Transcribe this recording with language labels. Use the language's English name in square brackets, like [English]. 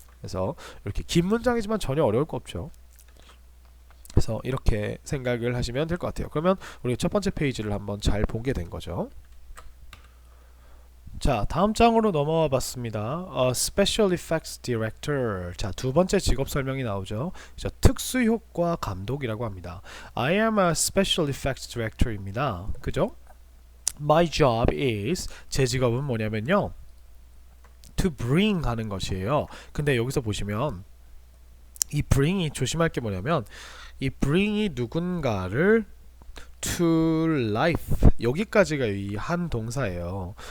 [Korean] 그래서 이렇게 긴 문장이지만 전혀 어려울 거 없죠. 그래서 이렇게 생각을 하시면 될 것 같아요. 그러면 우리 첫 번째 페이지를 한번 잘 보게 된 거죠. 자, 다음 장으로 넘어와 봤습니다. [English] Special Effects Director. [Korean] 자, 두 번째 직업 설명이 나오죠. 특수 효과 감독이라고 합니다. [English] I am a Special Effects Director입니다. [Korean] 그죠? [English] My job is, [Korean] 제 직업은 뭐냐면요, [English] to bring [Korean] 하는 것이에요. 근데 여기서 보시면 이 bring이 조심할 게 뭐냐면, 이 bring이 누군가를 [English] to life, [Korean] 여기까지가 이 한 동사예요.